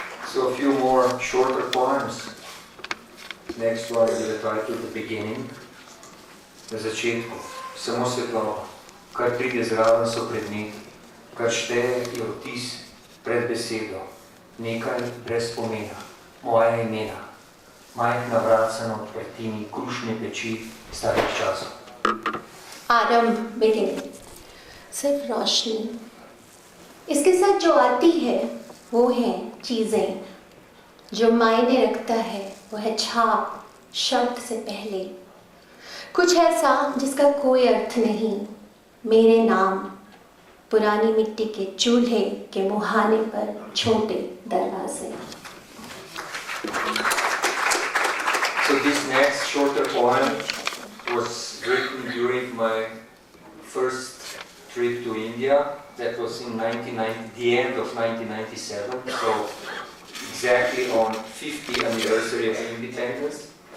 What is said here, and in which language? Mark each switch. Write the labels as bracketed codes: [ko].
[en] So a few more shorter poems. Next one is the title The Beginning. [sl] Na začetku, samo svetloba, kar pride zraven so predmeti, kar šteje je vtis pred besedo, nekaj brez pomena, moja imena, majhna vratca na odprtini krušne peči starih časov. [hi] आरंभ, beginning, सिर्फ रोशनी। इसके साथ जो आती है वो है चीज़ें। जो मायने रखता है वो है छाप, शब्द से पहले। कुछ ऐसा जिसका कोई अर्थ नहीं। मेरे नाम, पुरानी मिट्टी के चूल्हे के मुहाने पर छोटे दरवाजे। [en] So this next shorter poem was written during my first trip to India. That was in the end of 1997, so exactly on 50th anniversary of independence.